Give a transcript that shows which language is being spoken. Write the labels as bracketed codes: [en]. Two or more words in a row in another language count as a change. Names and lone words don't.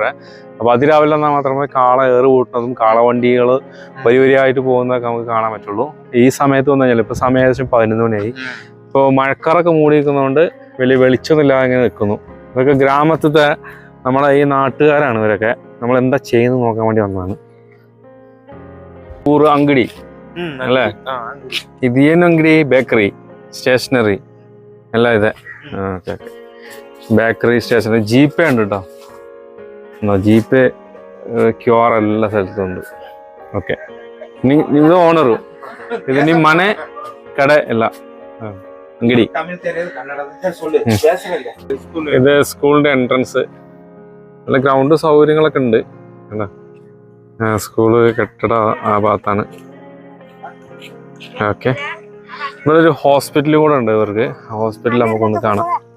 [ml] അപ്പൊ അതിരാവിലെ എന്നാൽ മാത്രമേ കാള ഏറ് പൂട്ടുന്നതും കാളവണ്ടികൾ വരിവരിയായിട്ട് പോകുന്നതൊക്കെ നമുക്ക് കാണാൻ പറ്റുള്ളൂ. ഈ സമയത്ത് വന്നു കഴിഞ്ഞാൽ ഇപ്പൊ സമയം ഏകദേശം 11 മണിയായി. ഇപ്പോൾ മഴക്കാറൊക്കെ മൂടി നിൽക്കുന്നതുകൊണ്ട് വലിയ വെളിച്ചമൊന്നുമില്ലാതെ ഇങ്ങനെ നിൽക്കുന്നു. ഇതൊക്കെ ഗ്രാമത്തിലത്തെ നമ്മളെ ഈ നാട്ടുകാരാണ് ഇവരൊക്കെ. നമ്മൾ എന്താ ചെയ്യുന്നത് നോക്കാൻ വേണ്ടി വന്നതാണ്. [kn] ಊರು ಅಂಗಡಿ ಅಲ್ಲ, ಇದೇನು ಅಂಗಡಿ? ಬೇಕರಿ, ಸ್ಟೇಷನರಿ ಎಲ್ಲ ಇದೆ. ಬೇಕರಿ, ಸ್ಟೇಷನರಿ, ಜಿಪೇ [ml] ഉണ്ട് കേട്ടോ. [kn] ಜಿಪೇ, QR ಎಲ್ಲ സ്ഥലത്തുണ്ട്. ಓಕೆ, ಇದು ಓನರು, ಇದು ನಿಮ್ಮ ಮನೆ ಕಡೆ ಎಲ್ಲ ಅಂಗಡಿ. [ml] ഇത് സ്കൂളിന്റെ എൻട്രൻസ്. നല്ല ഗ്രൗണ്ട് സൗകര്യങ്ങളൊക്കെ ഉണ്ട്. സ്കൂള് കെട്ടിട ആ ഭാഗത്താണ്. ഓക്കെ, ഇവിടെ ഒരു ഹോസ്പിറ്റൽ കൂടെ ഉണ്ട് ഇവർക്ക്. ഹോസ്പിറ്റൽ നമുക്കൊന്ന് കാണാം.